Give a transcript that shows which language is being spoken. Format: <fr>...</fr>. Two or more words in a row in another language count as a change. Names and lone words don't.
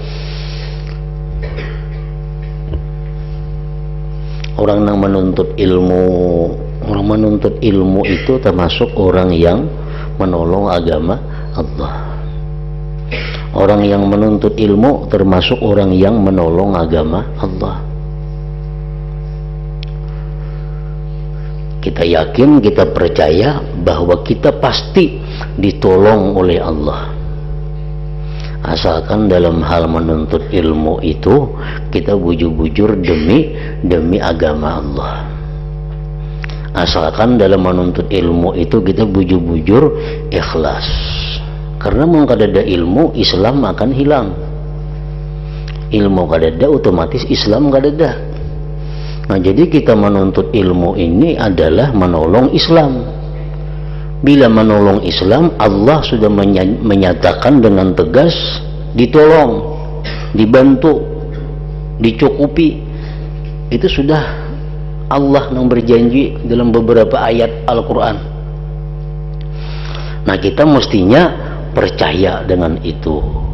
<id>Orang yang menuntut ilmu itu termasuk orang yang menolong agama Allah. Orang yang menuntut ilmu termasuk orang yang menolong agama Allah. Kita yakin, kita percaya bahwa kita pasti ditolong oleh Allah, asalkan dalam hal menuntut ilmu itu kita bujur-bujur demi agama Allah.</id> <bjn>Asalkan dalam menuntut ilmu itu kita bujur-bujur ikhlas, karena mau kada ada ilmu, Islam akan hilang. Ilmu kada ada, otomatis Islam kada ada.</bjn> <id>Nah, jadi kita menuntut ilmu ini adalah menolong Islam. Bila menolong Islam, Allah sudah menyatakan dengan tegas ditolong, dibantu, dicukupi. Itu sudah Allah yang berjanji dalam beberapa ayat Al-Quran. Nah, kita mestinya percaya dengan itu.</id>